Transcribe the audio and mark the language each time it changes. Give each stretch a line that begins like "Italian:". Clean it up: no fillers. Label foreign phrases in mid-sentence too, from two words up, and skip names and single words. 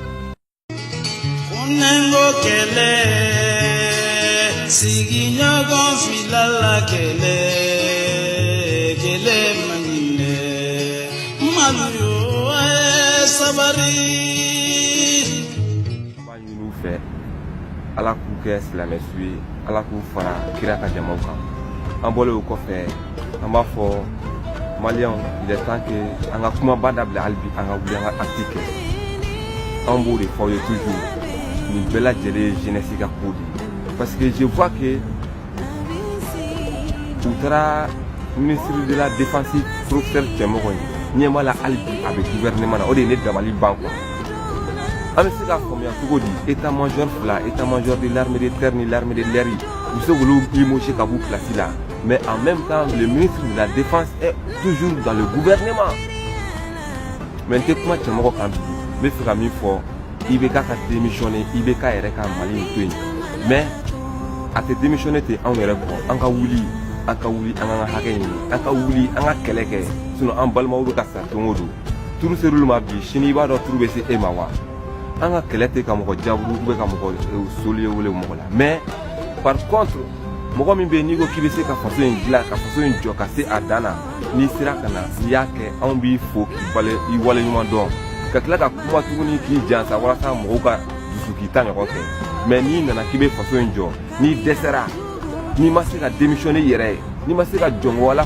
Bambara: Kunengo kele sigiɲɔgɔn filala kele kele mangile maluyo sabari b'a ɲini u fɛ ala k'u kɛ silamɛsu ye ala k'u fara kira ka jamaw kan an bɔlen o kɔfɛ an b'a fɔ maliyɛnw
French: il est temps que
Bambara: an ka kumaba dabila hali bi an ka wuli an ka acte kɛ an b'o de fɔ aw ye toujours nin bɛɛ lajɛlen ye jeunesse ka ko de ye
French: parce que je vois que
Bambara: u taara
French: ministre de la défense professeur
Bambara: cɛmɔgɔ ye ɲɛma la hali bi a bɛ gouvernement na o de ye ne dabali ban quoi an bɛ se k'a faamuya cogo di
French: état major
Bambara: fila
French: état major de l'armée de terre
Bambara: ni
French: l'armée de l'air
Bambara: u bɛ se k'olu limogé ka b'u place la
French: mais en même temps le ministre de la défense est toujours dans le gouvernement mais
Bambara: n tɛ kuma cɛmɔgɔ kan bi n bɛ fɛ ka min fɔ IBK ka démissionné IBK yɛrɛ ka Mali in to yen mais a tɛ démissionné ten anw yɛrɛ kɔ an ka wuli an ka wuli an ka hakɛ ɲini an ka wuli an ka kɛlɛ kɛ sinon an balimaw bɛ ka sa don o don turu ser'olu ma bi sini i b'a dɔn turu bɛ se e ma wa an ka kɛlɛ tɛ ka mɔgɔ jaburu
French: ou bien
Bambara: ka mɔgɔ solier wele mɔgɔ la
French: mais par contre
Bambara: mɔgɔ min bɛ yen n'i ko k'i bɛ se ka faso in dilan ka faso in jɔ ka se a dan na n'i sera ka na n'i y'a kɛ anw b'i fo k'i waleɲuman dɔn ka tila ka kuma tuguni k'i jansa walasa mɔgɔw ka dusu k'i ta ɲɔgɔn fɛ mais n'i nana k'i bɛ faso in jɔ n'i dɛsɛra n'i ma se ka démissionner i yɛrɛ ye n'i ma se ka jɔngo ala